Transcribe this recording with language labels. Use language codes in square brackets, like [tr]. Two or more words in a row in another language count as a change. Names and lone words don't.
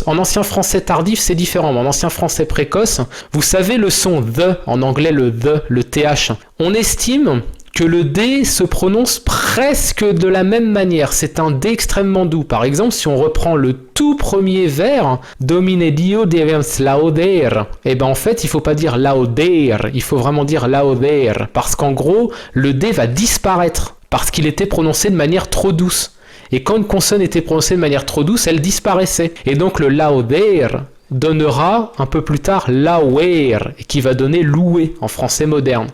[fr] En ancien français tardif, c'est différent, mais en ancien français précoce, vous savez le son the, en anglais le the, le th. On estime que le D se prononce presque de la même manière. C'est un D extrêmement doux. Par exemple, si on reprend le tout premier vers, [fro] Domine Dio devens lauder, [fr] et ben en fait, il faut pas dire lauder, il faut vraiment dire lauder, parce qu'en gros, le D va disparaître, parce qu'il était prononcé de manière trop douce. Et quand une consonne était prononcée de manière trop douce, elle disparaissait. Et donc le lauder donnera un peu plus tard lauer, qui va donner louer en français moderne.